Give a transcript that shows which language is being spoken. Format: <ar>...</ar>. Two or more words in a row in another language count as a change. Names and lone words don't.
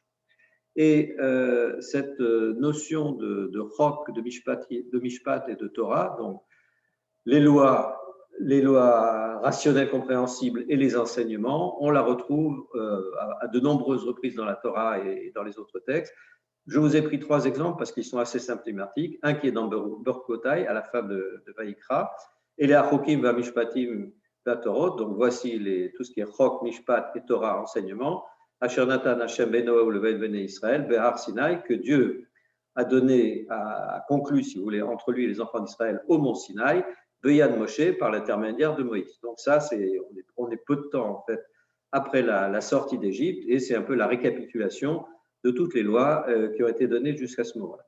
<fr>Et cette notion de Chok, de Mishpat et de Torah, donc les lois les lois rationnelles compréhensibles et les enseignements, on la retrouve à de nombreuses reprises dans la Torah et dans les autres textes. Je vous ai pris 3 exemples parce qu'ils sont assez symptomatiques. Un qui est dans Berkotai, à la fin de Vaïkra, et</fr> <he>החוקים והמשפטים והתורות.</he> <fr>Donc voici tout ce qui est Chok, Mishpat et Torah, enseignement.</fr> <he>אשר נתן ה' בינו ובין בני ישראל בהר סיני,</he> <fr>que Dieu a donné, a conclu, si vous voulez, entre lui et les enfants d'Israël au mont Sinaï,</fr> <he>ביד משה</he> <fr>par l'intermédiaire de Moïse. Donc ça, on est peu de temps en fait après la sortie d'Égypte et c'est un peu la récapitulation de toutes les lois qui ont été données jusqu'à ce moment-là.</fr>